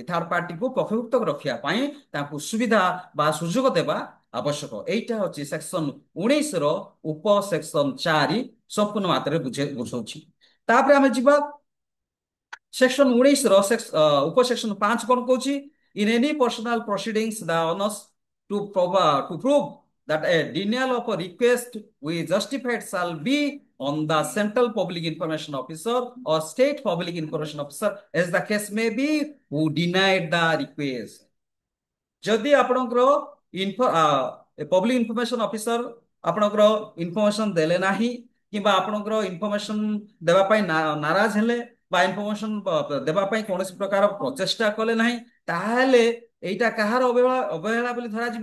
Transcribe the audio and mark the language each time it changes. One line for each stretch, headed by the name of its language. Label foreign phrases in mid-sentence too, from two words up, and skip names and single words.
English: third partyକୁ
Odia: ପକ୍ଷଭୁକ୍ତ ରଖିବା ପାଇଁ ତାଙ୍କୁ ସୁବିଧା ବା ସୁଯୋଗ ଦେବା ଆବଶ୍ୟକ। ଏଇଟା ହଉଛି ସେକ୍ସନ 19 ର ଉପ ସେକ୍ସନ 4 ସମ୍ପୂର୍ଣ୍ଣ ମାତ୍ରାରେ ବୁଝଉଛି। ତାପରେ ଆମେ ଯିବା ସେକ୍ସନ 19 ର ଉପସେକ୍ସନ 5 କଣ କହୁଛି?
English: In any personal proceedings, the onus to prove that a denial of a request with justified shall be on the central public information officer or state public information officer, as the case may be, who denied the request।
Odia: ଯଦି ଆପଣଙ୍କର
English: public information officer
Odia: ଆପଣଙ୍କର ଇନଫର୍ମେସନ ଦେଲେ ନାହିଁ କିମ୍ବା ଆପଣଙ୍କର ଇନଫର୍ମେସନ ଦେବା ପାଇଁ ନାରାଜ ହେଲେ ବା ଇନଫର୍ମେସନ ଦେବା ପାଇଁ କୌଣସି ପ୍ରକାର ପ୍ରଚେଷ୍ଟା କଲେ ନାହିଁ, ତାହେଲେ ଏଇଟା କାହାର ଅବହେଳା ଅବହେଳା ବୋଲି ଧରାଯିବ?